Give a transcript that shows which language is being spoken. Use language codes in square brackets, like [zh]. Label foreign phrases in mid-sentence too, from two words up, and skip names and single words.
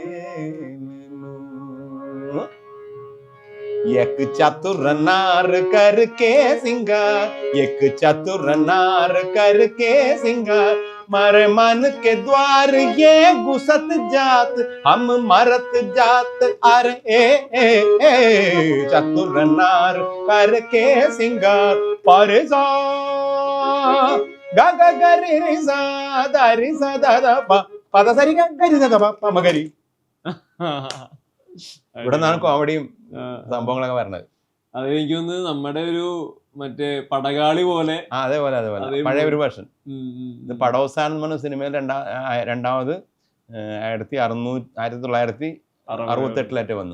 [hi] एक चतुर नार करके सिंगार, एक चतुर नार करके सिंगार, मारे मन के द्वार ये घुसत जात, हम मरत जात अरे ए चतुर नार करके सिंगार, परिसा गा गा गरि रिसा दरि सा दा दा पा पद सरि गा गरि सा दा पा पा मगरि. [ml] ഇവിടെ നിന്നാണ് കോമഡിയും സംഭവങ്ങളൊക്കെ വരണത്. അത് എനിക്ക് തോന്നുന്നത് നമ്മുടെ ഒരു മറ്റേ പടകാളി പോലെ. അതേപോലെ പഴയ ഒരു വേർഷൻ. ഇത് പടോസാൻ എന്ന് പറഞ്ഞ സിനിമയിൽ രണ്ടാമത് 1968 വന്നു.